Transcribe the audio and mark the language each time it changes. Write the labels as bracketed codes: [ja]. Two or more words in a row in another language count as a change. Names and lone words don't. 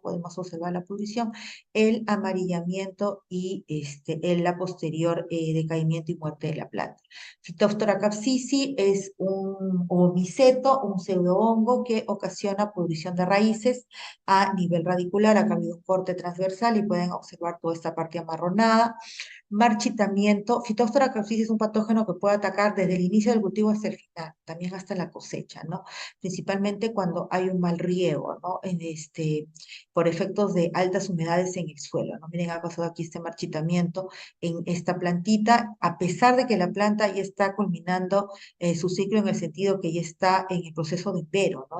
[es] Podemos observar la pudrición, el amarillamiento y la posterior decaimiento y muerte de la planta. Phytophthora capsicii es un omiceto, un pseudohongo que ocasiona pudrición de raíces a nivel radicular. Acá ha habido un corte transversal y pueden observar toda esta parte amarronada. Marchitamiento. Phytophthora capsicii es un patógeno que puede atacar desde el inicio del cultivo hasta el final, también hasta la cosecha, ¿no? Principalmente cuando hay un mal riego, ¿no? Por efectos de altas humedades en el suelo, ¿no? Miren, ha pasado aquí este marchitamiento en esta plantita, a pesar de que la planta ya está culminando su ciclo en el sentido que ya está en el proceso de pero, ¿no?